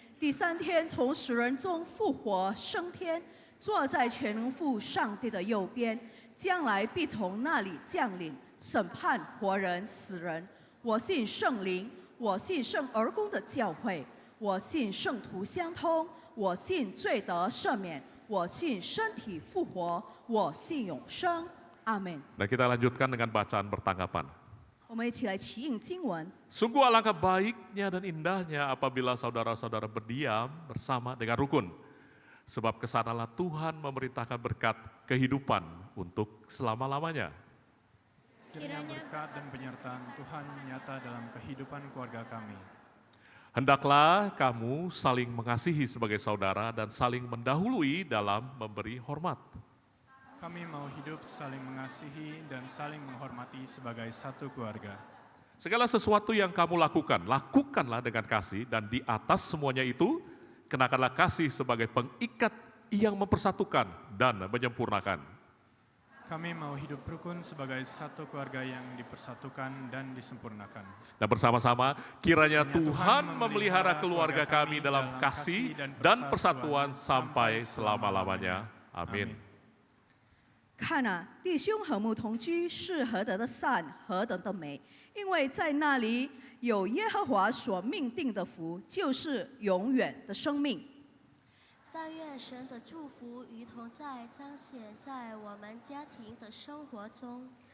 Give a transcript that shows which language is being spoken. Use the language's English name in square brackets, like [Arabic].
[Chinese] 第三天从死人中复活升天，坐在全能父上帝的右边，将来必从那里降临，审判活人死人。我信圣灵，我信圣而公的教会，我信圣徒相通，我信罪得赦免，我信身体复活，我信永生。阿门。 [Indonesian] Dan kita lanjutkan dengan bacaan pertanggapan. [Chinese] 我们一起来齐应经文。 [Indonesian] Sungguh alangkah baiknya dan indahnya apabila saudara-saudara berdiam bersama dengan rukun. Sebab kesanalah Tuhan memerintahkan berkat kehidupan untuk selama-lamanya. Kiranya berkat dan penyertaan Tuhan nyata dalam kehidupan keluarga kami. Hendaklah kamu saling mengasihi sebagai saudara dan saling mendahului dalam memberi hormat. Kami mau hidup saling mengasihi dan saling menghormati sebagai satu keluarga. Segala sesuatu yang kamu lakukan, lakukanlah dengan kasih, dan di atas semuanya itu, kenakanlah kasih sebagai pengikat yang mempersatukan dan menyempurnakan. Kami mau hidup rukun sebagai satu keluarga yang dipersatukan dan disempurnakan. Dan bersama-sama, kiranya Tuhan memelihara keluarga kami dalam kasih dan persatuan sampai selama-lamanya. Amin. [Chinese] 看啊，弟兄和睦同居是何等的善，何等的美！因为在那里有耶和华所命定的福，就是永远的生命。但愿神的祝福与同在彰显在我们家庭的生活中。